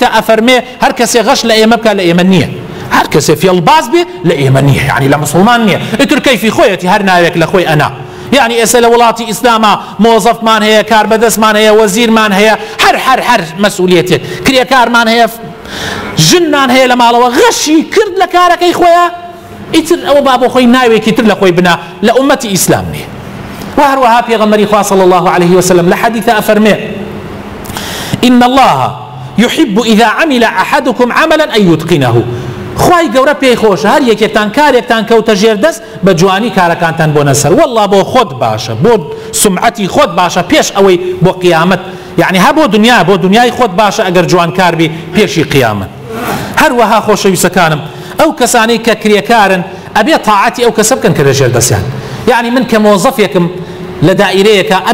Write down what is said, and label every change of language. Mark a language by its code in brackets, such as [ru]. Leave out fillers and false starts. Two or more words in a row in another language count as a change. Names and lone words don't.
[ckb] ئەفەرمێ هەر کەسێ غەش لە ئێمە بکە لە ئێمە نییە هەر کەسێ فێڵباز بێ لە ئێمە نییە یعنی لە مسلمان نییە ئیتر کەیفی خۆیەتی هەر ناوێک لە خۆی ئەنا یعنی ئێستا لە وڵاتی ئیسلامە مۆزەفمان هەیە کاربەدەستمان هەیە وەزیرمان هەیە هەر مەسئولیەتێک کرێکارمان هەیە ژنمان هەیە لە ماڵەوە غەشی کرد لە کارەکەی خۆیە ئیتر ئەوە با بۆ خۆی ناوێکی تر لە خۆی بنا لە ئومەتی ئیسلام نییە وهروەها پێغەمبەری خوا [ar] صلی الله عليه وسلم [ckb] لە حەدیثە ئەفەرمێ [ar] إن الله يحب إذا عمل أحدكم عملا أن يتقنه [ckb] خوای گەورە پێی خۆشە هەر یەکێکتان کارێکتان کەوتە ژێر دەست بە جوانی کارەکانتان بۆ نەسەر والله بۆ خۆت باشە بۆ سمعەتی خۆت باشە پێش ئەوەی بۆ قیامەت یعنی هە بۆ دنیای خۆت باشە ئەگەر جوانکار بی پێشی قیامەت هەروەها خۆشەویستەکانم ئەو کەسانەی کە کرێکارن ئەبێ تاعەتی ئەو کەسە بکەن کە لە ژێر دەستیان یعنی من کە مۆزەفێکم لە دائیرەیەکە